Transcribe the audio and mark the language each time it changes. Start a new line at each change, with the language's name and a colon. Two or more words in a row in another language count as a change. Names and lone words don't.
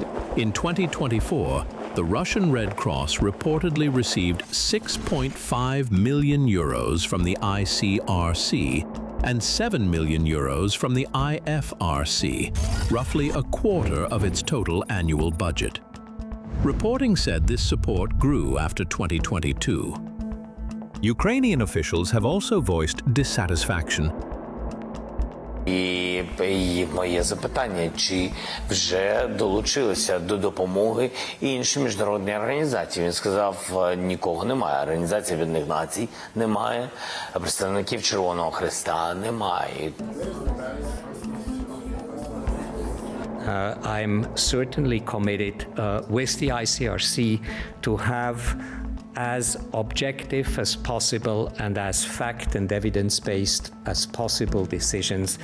English: In 2024, the Russian Red Cross reportedly received 6.5 million euros from the ICRC and 7 million euros from the IFRC, roughly a quarter of its total annual budget. Reporting said this support grew after 2022. Ukrainian officials have also voiced dissatisfaction.
Ukrainian: І моє запитання, чи вже долучилися до допомоги інші міжнародні організації? Він сказав, нікого немає. Організації Об'єднаних Націй немає, представників Червоного Хреста немає.
English: I'm certainly committed with the ICRC to have as objective as possible and as fact and evidence-based as possible decisions.